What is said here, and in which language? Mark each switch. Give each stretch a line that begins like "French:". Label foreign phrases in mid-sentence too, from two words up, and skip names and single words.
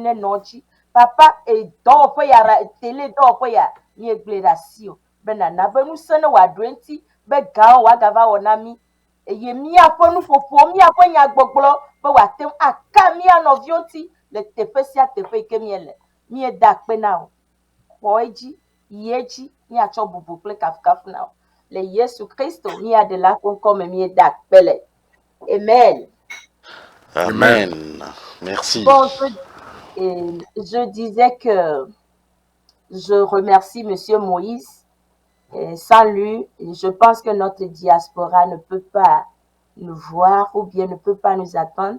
Ewe: nenɔ dzi papa dɔwɔƒe ya tele dɔwɔƒe ya miegblẽ ɖe asi o be nana be ŋusẽ ne wòaɖo ŋuti be gãwo woagava wɔ na mi eye míaƒe nuƒoƒo míaƒe nyagbɔgblɔ be wòate ŋu aka mía nɔviwo ŋuti le teƒe sia teƒe yi ke miele mieda akpe na wo xɔ edzi yi edzi míatsɔ bubu kple kafukafu na wo le Yesu Kristo míaɖela ƒe ŋkɔme mieda akpe le amen.
French: Amen. Merci. Bon, je disais que je remercie Monsieur Moïse. Sans lui, je pense que notre diaspora ne peut pas nous voir ou bien ne peut pas nous attendre.